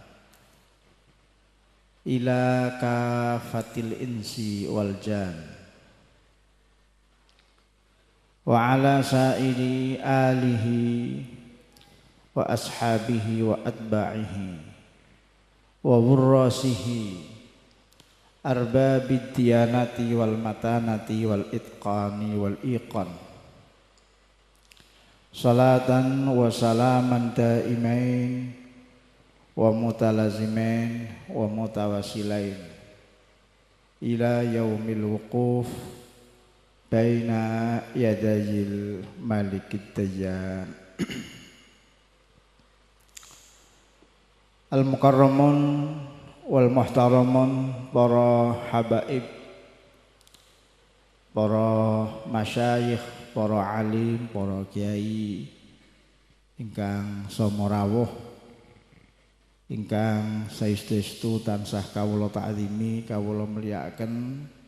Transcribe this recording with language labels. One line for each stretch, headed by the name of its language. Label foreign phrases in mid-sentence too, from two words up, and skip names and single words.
Arabic: إلى كافة الإنس والجان وعلى سائر آله وأصحابه وأتباعه وورثته أرباب الديانة والمتانة والإتقان والإيقان صلاة وسلاما دائمين ومتلازمين ومتواصلين إلى يوم الوقوف بين يدي الملك الديان. المكرمون والمحترمون,
Javanese: para habaib, para masyayikh, para alim, para kiai ingkang sama rawuh, ingkang saestu-estu tansah kawula ta'zimi, kawula mulyakaken.